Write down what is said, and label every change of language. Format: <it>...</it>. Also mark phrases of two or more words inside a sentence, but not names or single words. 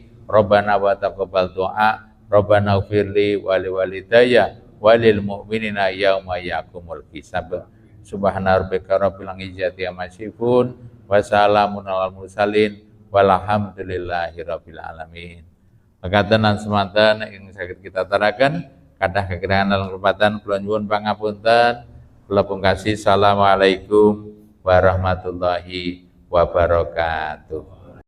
<ar>ربنا وتقبل دعاء. ربنا اغفر لي ولوالدي وللمؤمنين يوم يقوم الحساب. سبحان ربك رب العزة عما يصفون وسلام على المرسلين والحمد لله رب العالمين.</ar> <jv>Mekaten lan semanten ing saged kita taraken kathah kekiraan lan kepatan kula nyuwun pangapunten. Kula pungkasi</jv> <ar>السلام عليكم ورحمة الله وبركاته.</ar>